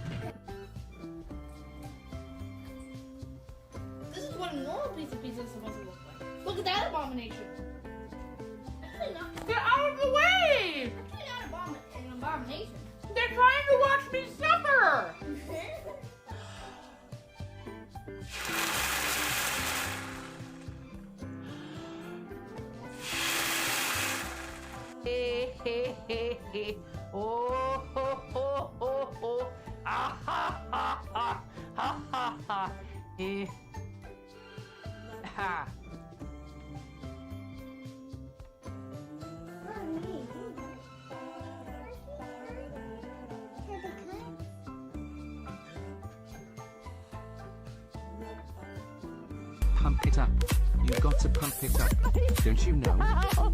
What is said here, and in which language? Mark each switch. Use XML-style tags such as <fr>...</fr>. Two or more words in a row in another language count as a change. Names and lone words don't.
<en>This is what a normal piece of pizza is supposed to look like. Look at that abomination. Get out of the way! Actually not an abomination. They're trying to watch me suffer! Oh, ho, ho, ho, ho. Ah, ha, ha, ha, ha, ha, ha. Ha. Pump it up. You got to pump it up. Don't you know?</en>